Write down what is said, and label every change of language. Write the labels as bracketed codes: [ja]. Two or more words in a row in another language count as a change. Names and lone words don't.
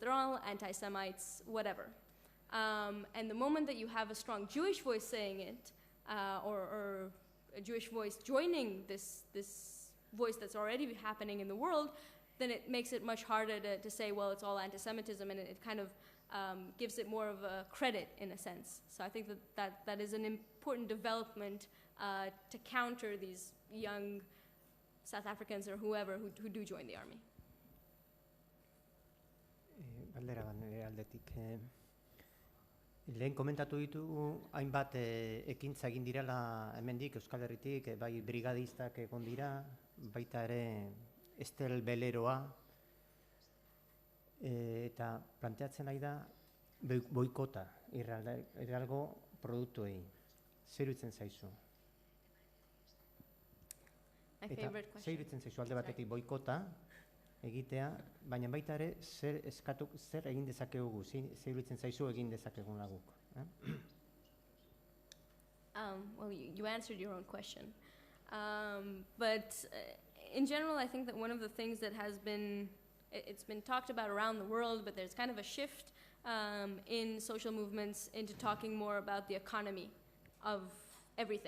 [en] They're all anti-Semites, whatever. And the moment that you have a strong Jewish voice saying it, or a Jewish voice joining this voice that's already happening in the world, then it makes it much harder to say, well, it's all anti-Semitism, and it kind of gives it more of a credit in a sense. So I think that is an important development to counter these young South Africans or whoever who do join the army. [eu] Galdera bat nire aldetik. Lehen komentatu ditugu hainbat ekintza egin direla hemendik Euskal Herritik, bai brigadistak egon dira, baita ere estel beleroa, eta planteatzen nahi da boikota Israelgo produktuei. Zer iruditzen zaizu? Eta zer iruditzen zaizu alde batetik boikota egitea, baina baita ere zer egin dezakegu, zer iruditzen zaizu egin dezakegun laguk. [en] Well, you answered your own question. But in general, I think that one of the things that it's been talked about around the world, but there's kind of a shift in social movements into talking more about the economy of everything.